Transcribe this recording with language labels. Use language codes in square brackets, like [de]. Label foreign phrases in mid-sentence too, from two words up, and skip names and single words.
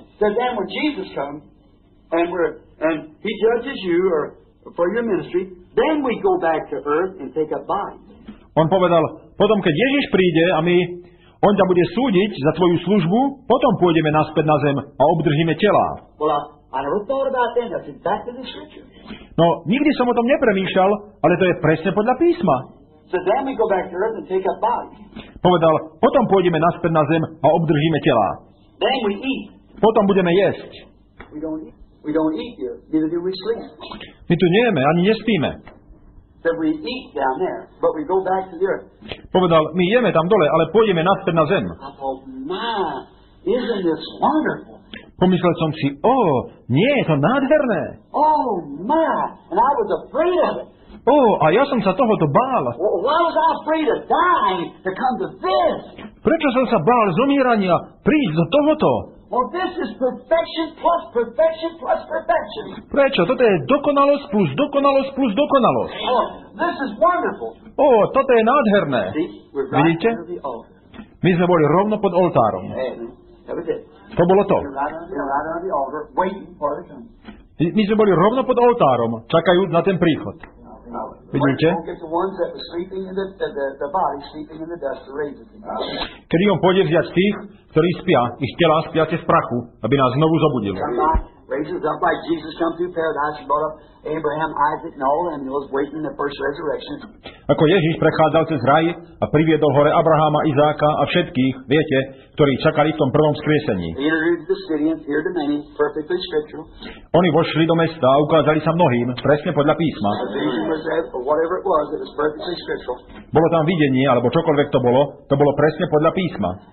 [sk] On povedal, potom, keď Ježiš príde a on ťa bude súdiť za tvoju službu, potom pôjdeme naspäť na zem a obdržíme telá. No, nikdy som o tom nepremýšľal, ale to je presne podľa písma. [en] So then we go back to earth and take up bodies. [sk] Povedal, potom pôjdeme naspäť na zem a obdržíme telá. [en] Then we eat. [sk] Potom budeme jesť. [en] We don't eat here, neither do we sleep. [sk] My tu nejeme, ani nespíme. [en] So we eat down there, but we go back to the earth. [sk] Povedal, my jeme tam dole, ale pôjdeme naspäť na zem. [en] I thought, man, isn't this wonderful? [sk] Pomyslel som si, nie, je to nádherné. [en] Oh, man, and I was afraid of it. [sk] A ja som sa tohoto bál. [en] Why was I afraid of dying to come to this? [sk] Prečo som sa bál zomierania prísť do tohoto? [en] Well, this is perfection plus perfection plus perfection. [sk] Prečo? Toto je dokonalosť plus dokonalosť plus dokonalosť. [en] Oh, this is wonderful. [sk] Toto je nádherné. Vidíte? My sme boli rovno pod oltárom. To bolo to. My sme boli rovno pod oltárom, čakajúc na ten príchod. Vidíte? Kedy on pôjde vziať tých, ktorí spia, ich telá spiace v prachu, aby nás znovu zobudil. [en] Raises up like Jesus come through paradise and brought up Abraham, Isaac, and all, and he was waiting the first resurrection. [sk] Ako Ježiš prechádzal cez raj a priviedol hore Abraháma, Izáka a všetkých, viete, ktorí čakali v tom prvom vzkriesení. Oni vošli do mesta a ukázali sa mnohým, presne podľa písma. Bolo tam videnie, alebo čokoľvek to bolo presne podľa písma.